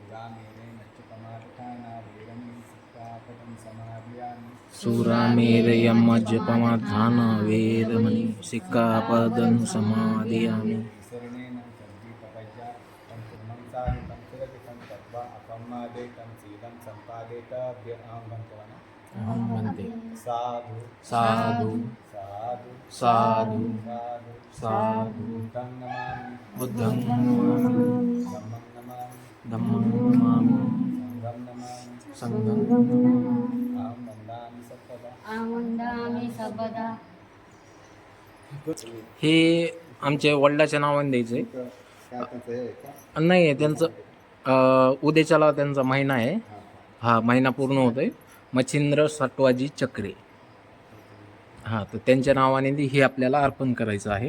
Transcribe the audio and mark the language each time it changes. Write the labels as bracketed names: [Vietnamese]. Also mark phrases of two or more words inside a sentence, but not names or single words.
[Pali] सुरामेरयमज्जपमाधान वेरमणि. सिक्कापदं समादियामि. अहं वन्दे. साधु साधु साधु बुद्धं नमामि. धम्मं नमामि. संघं नमामि. आमंदामि सर्वदा. [Marathi] हे आमच्या वडिलाच्या नावाने द्यायचं आहे. नाही त्यांचं उद्याच्याला त्यांचा महिना आहे. हा महिना पूर्ण होत आहे. मच्छिंद्र सटवाजी चक्रे. हां, तर त्यांच्या नावाने हे आपल्याला अर्पण करायचं आहे.